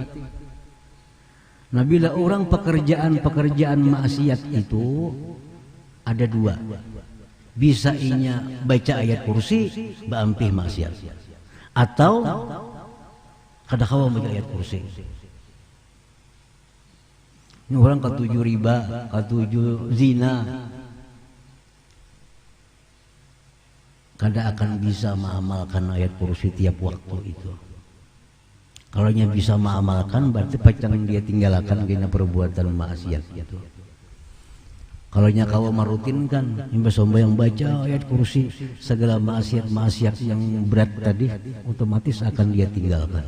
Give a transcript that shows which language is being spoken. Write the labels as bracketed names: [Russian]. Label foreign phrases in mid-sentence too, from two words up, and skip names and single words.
[Banjar] Nah, bila orang pekerjaan maksiat itu ada dua, bisa inya baca ayat kursi baampih maksiat, atau kada kawa baca ayat kursi. Ini orang ketujuh riba, ketujuh zina, kada akan bisa mengamalkan ayat kursi tiap waktu itu. Kalau nya bisa mengamalkan, berarti pacang dia tinggalkan kena perbuatan maksiat itu. Kalau nya kau merutinkan, imbas yang baca ayat kursi, segala maksiat yang berat tadi otomatis akan dia tinggalkan.